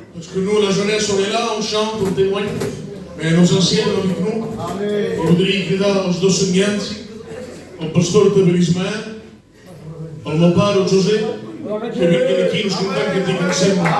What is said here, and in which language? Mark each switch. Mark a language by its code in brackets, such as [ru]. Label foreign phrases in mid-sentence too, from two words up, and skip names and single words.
[fr] que nous, la jeunesse, on est là, on chante, on témoigne. Mais nos anciens avec nous, je voudrais [pt] criar aos dois semelhantes, ao pastor Tabelismã, ao meu pai, ao José, que vem aqui nos cantar que tem que ser.